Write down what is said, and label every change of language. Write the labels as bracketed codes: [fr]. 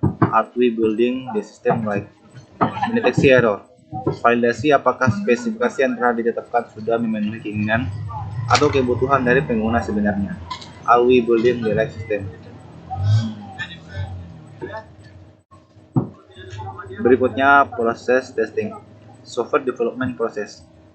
[en] Are we building the system right? [id] Mendeteksi error. Validasi apakah spesifikasi yang telah ditetapkan sudah memenuhi keinginan atau kebutuhan dari pengguna sebenarnya. [en] Are we building the right system? [id] Berikutnya, proses testing. [en] Software development process.